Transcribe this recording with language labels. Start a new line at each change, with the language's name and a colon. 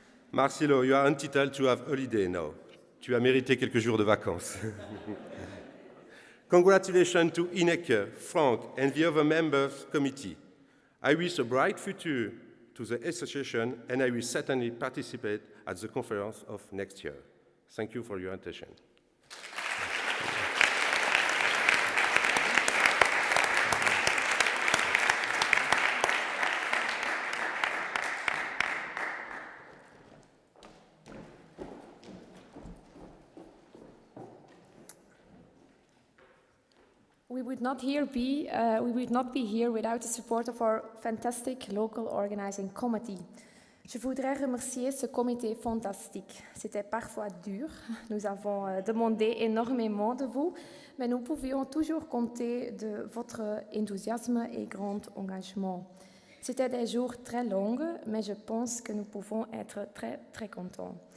English: Marcelo, you are entitled to have holiday now.
French: Tu as mérité quelques jours de vacances.
English: Congratulations to Ineke, Frank, and the other members committee. I wish a bright future to the association, and I will certainly participate at the conference of next year. Thank you for your attention. We would not be here without the support of our fantastic local organizing committee.
French: Je voudrais remercier ce comité fantastique. C'était parfois dur. Nous avons demandé énormément de vous, mais nous pouvions toujours compter de votre enthousiasme et grand engagement. C'était des jours très longs, mais je pense que nous pouvons être très, très contents.